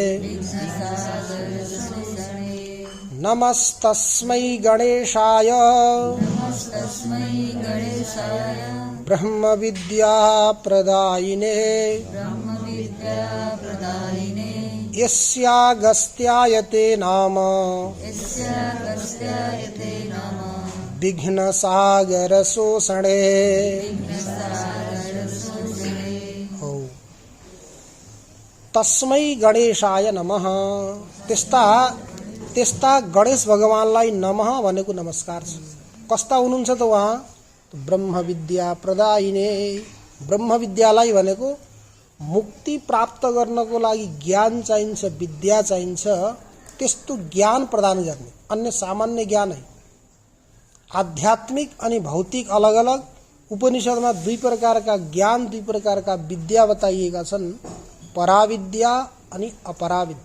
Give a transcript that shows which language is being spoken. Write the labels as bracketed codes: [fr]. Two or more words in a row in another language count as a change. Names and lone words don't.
[sa] नमस्तस्मै गणेशाय ब्रह्म विद्या प्रदायिने, यस्यागस्त्याय ते नाम विघ्न सागर शोषणे। तस्मै गणेशाय नमः। [ne] त्यस्ता गणेश भगवानलाई नमः भनेको नमस्कार छ। कस्ता हुनुहुन्छ त उहाँ? [sa] ब्रह्म विद्या प्रदायिने। [ne] ब्रह्म विद्यालाई भनेको मुक्ति प्राप्त गर्नको लागि ज्ञान चाहिन्छ, विद्या चाहिन्छ, त्यस्तो ज्ञान प्रदान गर्ने, अन्य सामान्य ज्ञान है। आध्यात्मिक अनि भौतिक अलग अलग। उपनिषदमा दुई प्रकारका ज्ञान, दुई प्रकारका विद्या बताइएका छन्, पराविद्या अनि अपराविद्या।